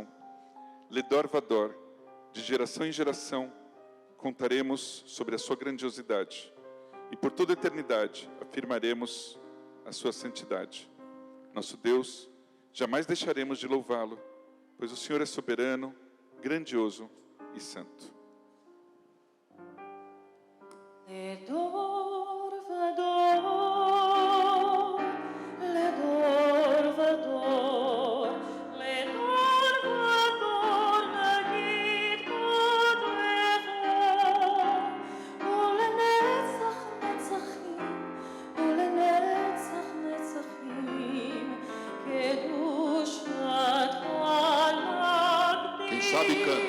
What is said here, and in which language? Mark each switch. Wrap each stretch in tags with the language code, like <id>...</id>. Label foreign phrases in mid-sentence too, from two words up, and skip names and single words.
<he>לדור ודור,</he> <pt>de geração em geração, contaremos sobre a sua grandiosidade. E por toda a eternidade afirmaremos a sua santidade. Nosso Deus, jamais deixaremos de louvá-lo, pois o Senhor é soberano, grandioso e santo.</pt> <he>לדור ודור, לדור ודור, לדור ודור נגיד קודרך, ולנצח נצחים, ולנצח נצחים, קדושתך נקדיש.</he> <pt>Quem sabe canta.</pt>